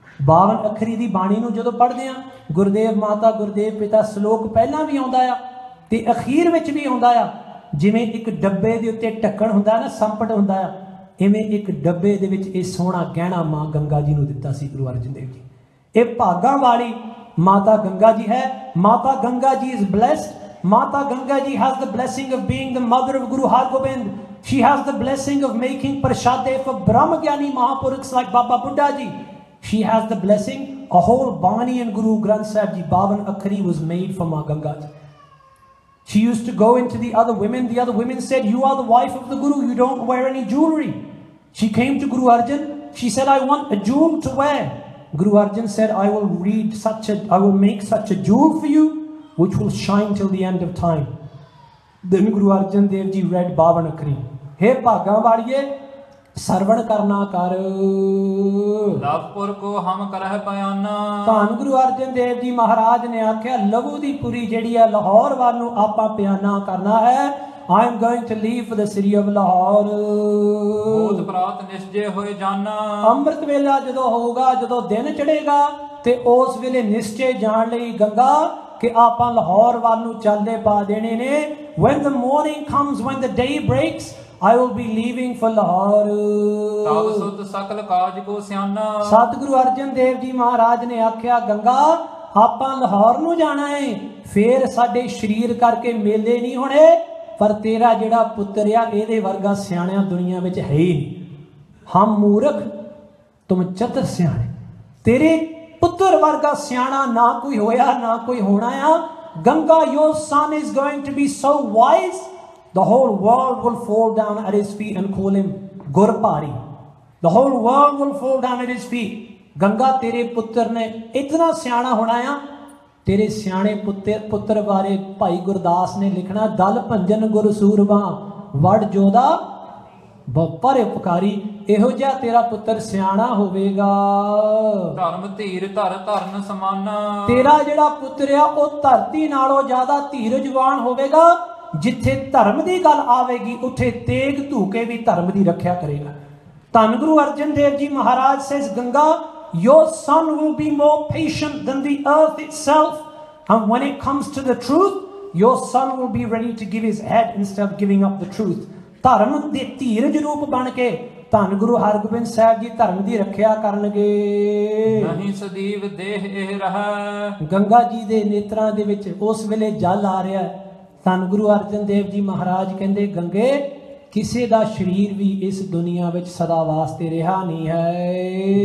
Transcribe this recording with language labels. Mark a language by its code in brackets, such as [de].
[pa] 52 ਅੱਖਰੀ ਦੀ ਬਾਣੀ ਨੂੰ ਜਦੋਂ ਪੜ੍ਹਦੇ ਆ, ਗੁਰਦੇਵ ਮਾਤਾ ਗੁਰਦੇਵ ਪਿਤਾ ਸ਼ਲੋਕ ਪਹਿਲਾਂ ਵੀ ਆਉਂਦਾ ਆ ਤੇ ਅਖੀਰ ਵਿੱਚ ਵੀ ਆਉਂਦਾ ਆ। ਜਿਵੇਂ ਇੱਕ ਡੱਬੇ ਦੇ ਉੱਤੇ ਢੱਕਣ ਹੁੰਦਾ ਨਾ, ਸੰਪਟ ਹੁੰਦਾ ਆ, ਇਵੇਂ ਇੱਕ ਡੱਬੇ ਦੇ ਵਿੱਚ ਇਹ ਸੋਹਣਾ ਗਹਿਣਾ ਮਾਂ ਗੰਗਾ ਜੀ ਨੂੰ ਦਿੱਤਾ ਸੀ ਗੁਰੂ ਅਰਜਨ ਦੇਵ ਜੀ। ਇਹ ਭਾਗਾਂ ਵਾਲੀ ਮਾਤਾ ਗੰਗਾ ਜੀ ਹੈ। ਮਾਤਾ ਗੰਗਾ ਜੀ [en] is blessed। ਮਾਤਾ Ganga ji has the blessing of being the mother of Guru Hargobind। She has the blessing of making prashade for Brahmagyani Mahapurukhs like Baba Buddha ji। She has the blessing, a whole Bani and Guru Granth Sahib ji 52 Akhari was made for Ma Ganga ji। She used to go into the other women said, you are the wife of the Guru, you don't wear any jewelry। She came to Guru Arjan, she said, I want a jewel to wear। Guru Arjan said, I will make such a jewel for you which will shine till the end of time। Then Guru Arjan Dev Ji read 52 Akhari। [pa] हे ਭਾਗਾਂ ਵਾਲੀਏ ਸਰਵਣ ਕਰਨਾ ਕਰ। ਲਵਪੁਰ ਕੋ ਹਮ ਕਰਹਿ ਪਿਆਨਾ। ਧੰਨ ਗੁਰੂ ਅਰਜਨ ਦੇਵ ਜੀ ਮਹਾਰਾਜ ਨੇ ਆਖਿਆ, ਲਹੂ ਦੀ ਪੁਰੀ ਜਿਹੜੀ ਹੈ ਲਾਹੌਰ ਵੱਲ ਨੂੰ ਆਪਾਂ ਪਿਆਨਾ ਕਰਨਾ ਹੈ। [en] I am going to leave for the city of Lahore। [pa] ਬੋਧ ਪ੍ਰਾਤ ਨਿਸ਼ਚੈ ਹੋਏ ਜਾਨਾ। ਅੰਮ੍ਰਿਤ ਵੇਲਾ ਜਦੋਂ ਹੋਊਗਾ, ਜਦੋਂ ਦਿਨ ਚੜੇਗਾ ਤੇ ਉਸ ਵੇਲੇ ਨਿਸ਼ਚੈ ਜਾਣ ਲਈ ਗੰਗਾ ਕਿ ਆਪਾਂ ਲਾਹੌਰ ਵੱਲ ਨੂੰ ਚਾਲੇ ਪਾ ਦੇਣੇ ਨੇ। [en] When the morning comes, when the day breaks, I will be leaving for Lahore। [pa] ਤਬ ਸੁਧ ਸਕਲ ਕਾਜ ਕੋ ਸਿਆਨਾ। ਸਤਿਗੁਰੂ ਅਰਜਨ ਦੇਵ ਜੀ ਮਹਾਰਾਜ ਨੇ ਆਖਿਆ, ਗੰਗਾ ਆਪਾਂ ਲਾਹੌਰ ਨੂੰ ਜਾਣਾ ਹੈ। ਫੇਰ ਸਾਡੇ ਸਰੀਰ ਕਰਕੇ ਮੇਲੇ ਨਹੀਂ ਹੋਣੇ, ਪਰ ਤੇਰਾ ਜਿਹੜਾ ਪੁੱਤਰ ਆ ਇਹਦੇ ਵਰਗਾ ਸਿਆਣਿਆ ਦੁਨੀਆ ਵਿੱਚ ਹੈ ਹੀ ਨਹੀਂ। ਹਮ ਮੂਰਖ ਤੁਮ ਚਤੁਰ ਸਿਆਣੇ। ਤੇਰੇ ਪੁੱਤਰ ਵਰਗਾ ਸਿਆਣਾ ਨਾ ਕੋਈ ਹੋਇਆ ਨਾ ਕੋਈ ਹੋਣਾ ਆ। [en] Ganga your son is going to be so wise, the whole world will fall down at his feet and call him Gurpari। The whole world will fall down at his feet। [pa] Ganga ਤੇਰੇ ਪੁੱਤਰ ਨੇ ਇਤਨਾ ਸਿਆਣਾ ਹੋਣਾ ਆ। ਤੇਰੇ ਸਿਆਣੇ ਪੁੱਤਰ ਬਾਰੇ ਭਾਈ ਗੁਰਦਾਸ ਨੇ ਲਿਖਣਾ, ਦਲ ਭੰਜਨ ਗੁਰ ਸੂਰਮਾ ਵੜ ਜੋਦਾ ਪਰ ਉਪਕਾਰੀ। ਇਹੋ ਜਿਹਾ ਤੇਰਾ ਪੁੱਤਰ ਸਿਆਣਾ ਹੋਵੇਗਾ। ਧਰਮ ਧੀਰ ਧਰ ਧਰਨ ਸਮਾਨਾ। ਤੇਰਾ ਜਿਹੜਾ ਪੁੱਤਰ ਆ ਉਹ ਧਰਤੀ ਨਾਲੋਂ ਜ਼ਿਆਦਾ ਧੀਰਜਵਾਨ ਹੋਵੇਗਾ। ਜਿੱਥੇ ਧਰਮ ਦੀ ਗੱਲ ਆਵੇਗੀ ਉੱਥੇ ਤੇਗ ਧੂਕੇ ਵੀ ਧਰਮ ਦੀ ਰੱਖਿਆ ਕਰੇਗਾ। [en] ਧੰਨ Guru Arjan Dev ji Maharaj says, Ganga your son will be more patient than the earth itself, and when it comes to the truth, your son will be ready to give his head instead of giving up the truth। [pa] ਧਰਮ ਦੇ ਧੀਰਜ ਰੂਪ ਬਣ ਕੇ ਧੰਨ ਗੁਰੂ ਹਰਗੋਬਿੰਦ ਸਾਹਿਬ ਜੀ ਧਰਮ ਦੀ ਰੱਖਿਆ ਕਰਨਗੇ। ਨਹੀਂ ਸਦੀਵ ਦੇਹ ਇਹ ਰਹਿ। ਗੰਗਾ ਜੀ ਦੇ ਨੇਤਰਾਂ ਦੇ ਵਿੱਚ ਉਸ ਵੇਲੇ ਜਲ ਆ ਰਿਹਾ। ਧੰਨ ਗੁਰੂ ਅਰਜਨ ਦੇਵ ਜੀ ਮਹਾਰਾਜ ਕਹਿੰਦੇ, ਗੰਗੇ ਕਿਸੇ ਦਾ ਸਰੀਰ ਵੀ ਇਸ ਦੁਨੀਆ ਵਿੱਚ ਸਦਾ ਵਾਸਤੇ ਰਿਹਾ ਨਹੀਂ ਹੈ।